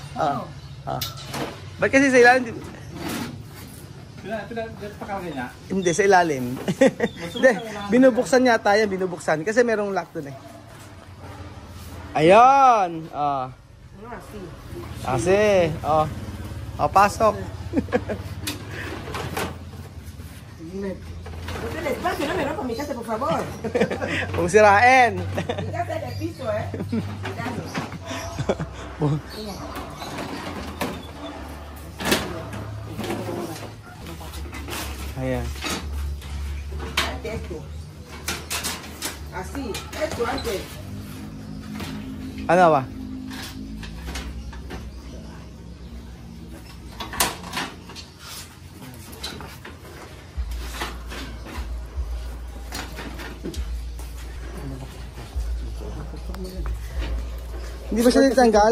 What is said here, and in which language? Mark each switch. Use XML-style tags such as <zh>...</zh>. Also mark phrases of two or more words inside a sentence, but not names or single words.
<tl>Ba't kasi sa ilalim? Hindi, sa ilalim. Hindi, binubuksan niya tayo, binubuksan. Kasi merong lock dun eh. Ayun! Kasi, pasok.</tl> <es>Despacio, no me rompas mi casa, por favor.</es> <tl>Kung sirain.</tl> <es>Mi casa es del piso, Cuidado.</es> <tl>Ayan.</tl> <es>Esto. Así, esto antes.</es> <tl>Ano ba? Hindi ba siya ditanggal?</tl>